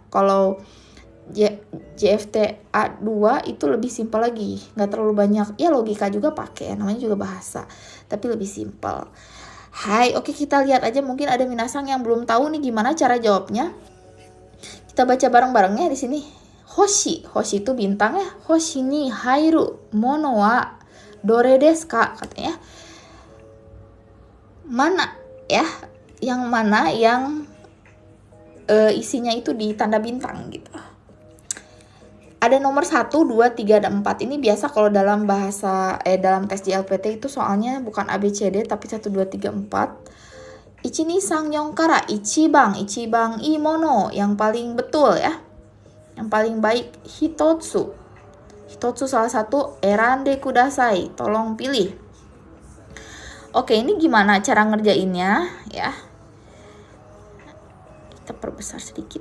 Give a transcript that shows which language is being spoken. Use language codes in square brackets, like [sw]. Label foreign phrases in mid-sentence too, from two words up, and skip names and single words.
[id] Kalau JFT A2 itu lebih simpel lagi, nggak terlalu banyak ya, logika juga pakai, namanya juga bahasa, tapi lebih simpel. Hai, oke, kita lihat aja, mungkin ada minasan yang belum tahu nih gimana cara jawabnya. Kita baca bareng-barengnya di sini. Hoshi itu bintang ya. [ja] 星に入るものはどれですか, katanya. [id] Mana ya, yang mana yang isinya itu di tanda bintang gitu. Ada nomor 1, 2, 3, dan 4. Ini biasa kalau dalam bahasa dalam tes JLPT itu soalnya bukan ABCD tapi 1, 2, 3, 4. [ja] 一二三四から一番いいもの, [id] yang paling betul ya. Yang paling baik. Hitotsu salah satu, [ja] 選んでください, [id] tolong pilih. Oke, ini gimana cara ngerjainnya ya? Kita perbesar sedikit.